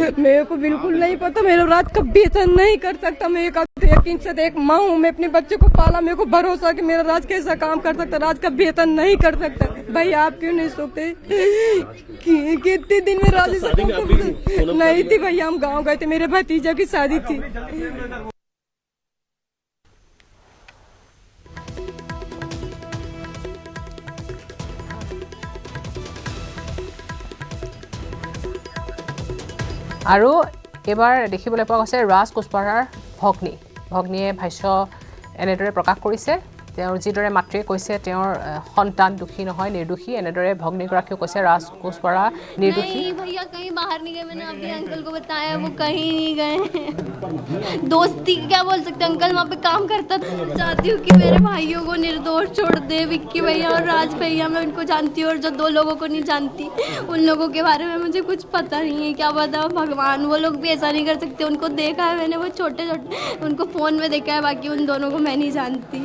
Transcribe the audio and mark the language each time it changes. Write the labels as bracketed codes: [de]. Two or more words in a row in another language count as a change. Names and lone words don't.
[hi] मेरे को बिल्कुल नहीं पता मेरा राज कभी ऐसा नहीं कर सकता मैं यकीन से एक माँ हूँ मैं अपने बच्चे को पाला मेरे को भरोसा कि मेरा राज कैसा काम कर सकता राज कभी ऐसा नहीं कर सकता भाई आप क्यों नहीं सोचते कितने दिन में राज नहीं थी भैया हम गाँव गए थे मेरे भतीजा की शादी थी [as] আৰু এবাৰ দেখিবলৈ পোৱা গৈছে ৰাজ কুশৱাহাৰ ভগ্নীয়ে ভাষ্য এনেদৰে প্ৰকাশ কৰিছে তেওঁৰ যিদৰে মাতৃয়ে কৈছে তেওঁৰ সন্তান দুখী নহয় নিৰ্দোষী এনেদৰে ভগ্নীগৰাকীও কৈছে ৰাজ কুশৱাহা নিৰ্দোষী [hi] भैया कहीं बाहर नहीं गए मैंने अभी अंकल को बताया वो कहीं नहीं गए दोस्ती क्या बोल सकते अंकल वहाँ पे काम करता था चाहती हूँ कि मेरे भाइयों को निर्दोष छोड़ दे विक्की भैया और राज भैया मैं उनको जानती हूँ और जो 2 लोगों को नहीं जानती उन लोगों के बारे में मुझे कुछ पता नहीं है क्या पता भगवान वो लोग भी ऐसा नहीं कर सकते उनको देखा है मैंने वो छोटे उनको फोन में देखा है बाकी उन दोनों को मैं नहीं जानती